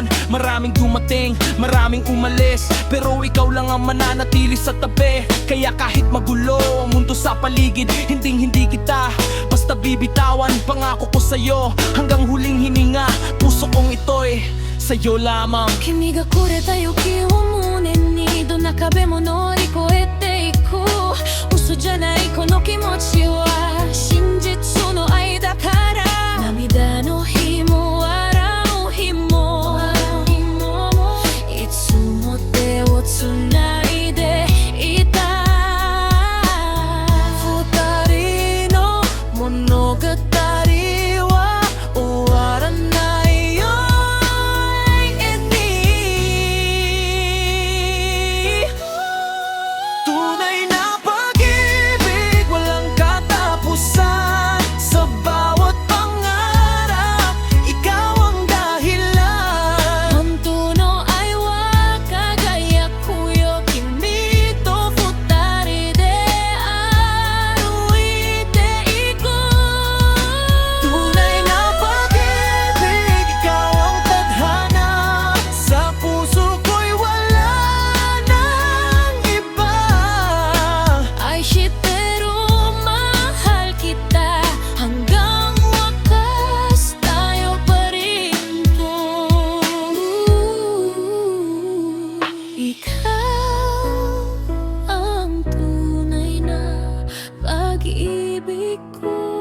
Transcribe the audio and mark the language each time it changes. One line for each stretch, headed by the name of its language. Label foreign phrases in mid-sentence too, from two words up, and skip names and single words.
Filipino: Maraming dumating, maraming umalis, pero ikaw lang ang mananatili sa tabi. Kaya kahit magulo ang mundo sa paligid, hindi kita basta bibitawan. Pangako ko sa'yo, hanggang huling hininga, puso kong ito'y sa'yo lamang.
Japanese: 君がくれた勇気を胸にどんな壁も乗り越えていく嘘じゃないこの気持ちは真実の愛だから涙の日も笑う日もいつも手をつないでいた二人の物語は終わらないよ
Filipino: Tunay na pag-ibig, walang katapusan. Sa bawat pangarap, ikaw ang dahilan.
Japanese: 本当の愛は輝くよ 君と二人で歩いていく
Filipino: Tunay na pag-ibig, ikaw ang tadhana. Sa puso ko'y wala nang iba.
Japanese: 愛してる
Filipino: mahal kita Hanggang wakas tayo pa rin to Ikaw ang tunay na pag-ibig ko